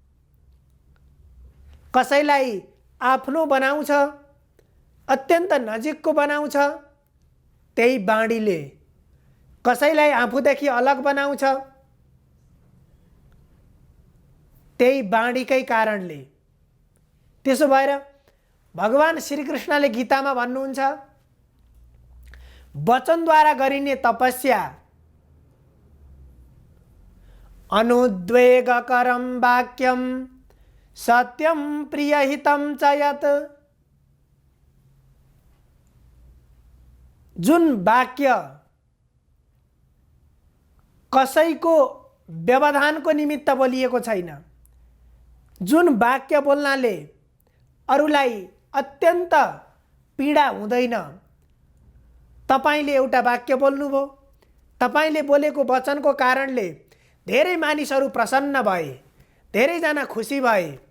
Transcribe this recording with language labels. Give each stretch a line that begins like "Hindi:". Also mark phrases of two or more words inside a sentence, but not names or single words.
Nepali: कसैलाई आफ्नो बनाउँछ, अत्यन्त नजिकको बनाउँछ, त्यही बाणीले कसैलाई आफूदेखि अलग बनाउँछ, त्यही बाणीकै कारणले। त्यसो भएर भगवान श्रीकृष्णले गीतामा भन्नुहुन्छ, वचनद्वारा गरिने तपस्या
Sanskrit: अनुद्वेगकरं वाक्यं सत्यं प्रियहितं च यत्।
Nepali: जुन वाक्य कसैको व्यवधानको निमित्त बोलिएको छैन, जुन वाक्य बोल्नाले अरूलाई अत्यन्त पीडा हुँदैन, तपाईले एउटा वाक्य बोल्नुभयो, तपाईले बोलेको वचनको कारणले धेरै मानिसहरू प्रसन्न भए, धेरैजना खुसी भए,